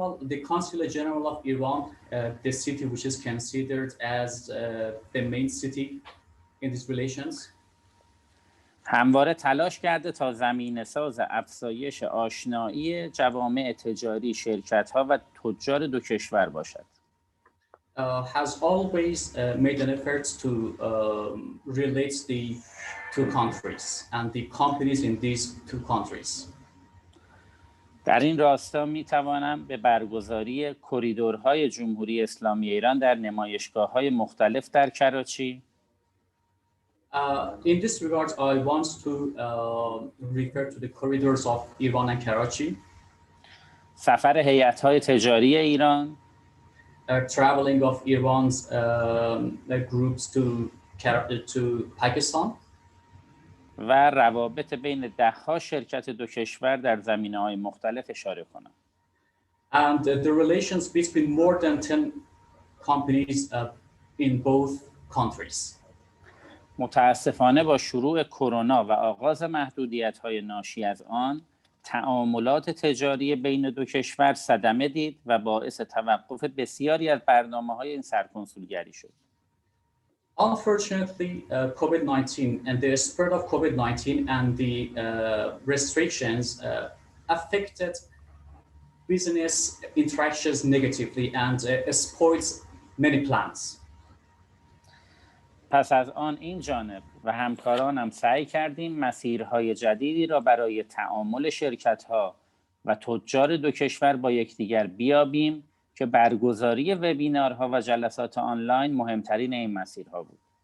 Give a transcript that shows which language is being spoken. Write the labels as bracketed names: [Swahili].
[English] the Consulate General of Iran, the city which is considered as the main city in these relations, [Persian] همواره تلاش کرده تا زمینه‌ساز افزایش آشنایی جوامع تجاری، شرکت‌ها و تجار دو کشور باشد. [English] Has always made an effort to relate the two countries and the companies in these two countries. [Persian] در این راستا می‌توانم به برگزاری کریدورهای جمهوری اسلامی ایران در نمایشگاه‌های مختلف در کراچی، [English] in this regard, I want to refer to the corridors of Iran and Karachi. [Persian] سفر هیئت‌های تجاری ایران، [English] traveling of Iran's groups to Pakistan. [Persian] و روابط بین ده‌ها شرکت دو کشور در زمینه‌های مختلف اشاره کنم. [English] And the relations between more than 10 companies in both countries. [Persian] متاسفانه با شروع کرونا و آغاز محدودیت‌های ناشی از آن، تعاملات تجاری بین دو کشور صدمه دید و باعث توقف بسیاری از برنامه‌های این سرکنسولگری شد. [English] Unfortunately, COVID-19 and the spread of COVID-19 and the restrictions affected business interactions negatively and spoils many plans. [Persian] پس از آن این جانب و همکارانم سعی کردیم مسیرهای جدیدی را برای تعامل شرکت‌ها و تجار دو کشور با یکدیگر بیابیم که برگزاری وبینارها و جلسات آنلاین مهمترین این مسیرها بود.